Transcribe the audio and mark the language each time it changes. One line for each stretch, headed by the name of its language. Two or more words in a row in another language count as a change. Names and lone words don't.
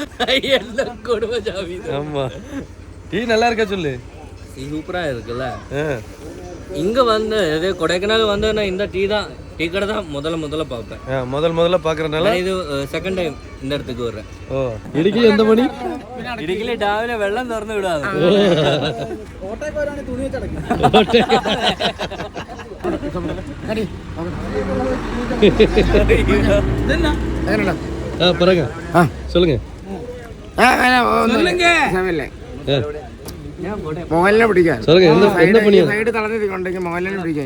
Tamil: ஆமா, டீ நல்லா இருக்கா சொல்லு. சூப்பரா இருக்குல்ல. இங்க வந்து கொடைக்கானல் வந்து நான் இந்த டீ கடை தான் முதல்ல பார்ப்பேன். முதல்ல பாக்குறதுனால இது
English: second time
Tamil: இந்த இடத்துக்கு வர்றேன். இடுக்கில எந்த மணி?
Malayalam: ഇടുക്കിയിലെ രാവിലെ വെള്ളം തുറന്നു വിടാതെ
Tamil: சொல்லுங்க.
Malayalam: മോഹൻലാലിനെ പിടിക്കാൻ സൈഡ് തളർന്നിട്ടുണ്ടെങ്കിൽ മോഹൻലാലിനെ പിടിക്കാൻ.